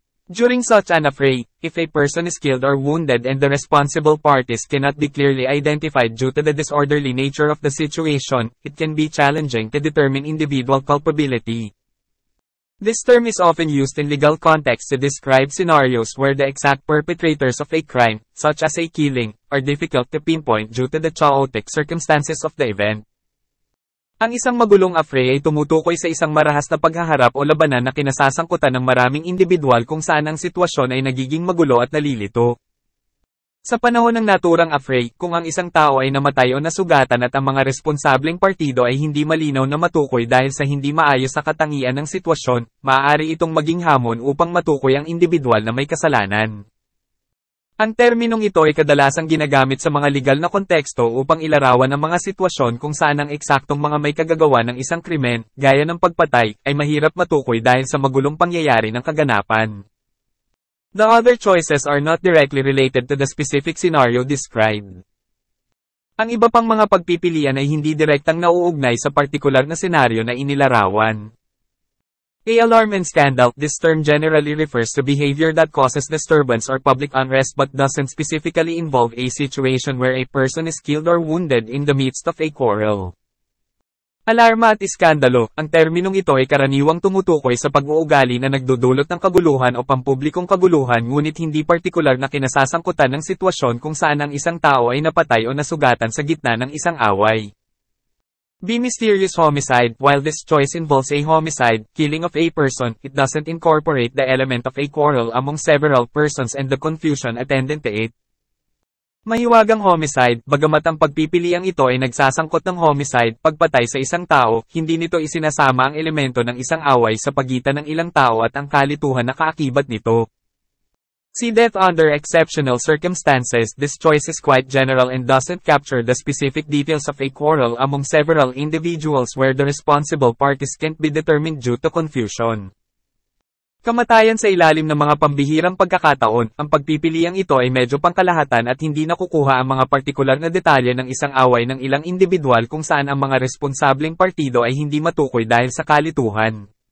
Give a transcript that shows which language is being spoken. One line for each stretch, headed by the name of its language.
English: During such an affray, if a person is killed or wounded and the responsible parties cannot be clearly identified due to the disorderly nature of the situation, it can be challenging to determine individual culpability. This term is often used in legal contexts to describe scenarios where the exact perpetrators of a crime, such as a killing, are difficult to pinpoint due to the chaotic circumstances of the event.
Filipino: Ang isang magulong affray ay tumutukoy sa isang marahas na paghaharap o labanan na kinasasangkutan ng maraming individual kung saan ang sitwasyon ay nagiging magulo at nalilito. Sa panahon ng naturang affray, kung ang isang tao ay namatay o nasugatan at ang mga responsableng partido ay hindi malinaw na matukoy dahil sa hindi maayos na katangian ng sitwasyon, maaari itong maging hamon upang matukoy ang individual na may kasalanan. Ang terminong ito ay kadalasang ginagamit sa mga legal na konteksto upang ilarawan ang mga sitwasyon kung saan ang eksaktong mga may kagagawa ng isang krimen, gaya ng pagpatay, ay mahirap matukoy dahil sa magulong pangyayari ng kaganapan.
English: The other choices are not directly related to the specific scenario described.
Filipino: Ang iba pang mga pagpipilian ay hindi direktang nauugnay sa partikular na senaryo na inilarawan.
English: A alarm and scandal. This term generally refers to behavior that causes disturbance or public unrest but doesn't specifically involve a situation where a person is killed or wounded in the midst of a quarrel.
Filipino: Alarma at iskandalo, ang terminong ito ay karaniwang tumutukoy sa pag-uugali na nagdudulot ng kaguluhan o pampublikong kaguluhan ngunit hindi partikular na kinasasangkutan ng sitwasyon kung saan ang isang tao ay napatay o nasugatan sa gitna ng isang away.
English: B. Mysterious homicide. While this choice involves a homicide, killing of a person, it doesn't incorporate the element of a quarrel among several persons and the confusion attendant to it.
Filipino: Mahiwagang homicide, bagamat ang pagpipiliang ito ay nagsasangkot ng homicide, pagpatay sa isang tao, hindi nito isinasama ang elemento ng isang away sa pagitan ng ilang tao at ang kalituhan na kaakibat nito.
English: See death under exceptional circumstances. This choice is quite general and doesn't capture the specific details of a quarrel among several individuals where the responsible parties can't be determined due to confusion.
Filipino: Kamatayan sa ilalim ng mga pambihirang pagkakataon, ang pagpipiliang ito ay medyo pangkalahatan at hindi nakukuha ang mga partikular na detalye ng isang away ng ilang individual kung saan ang mga responsableng partido ay hindi matukoy dahil sa kalituhan.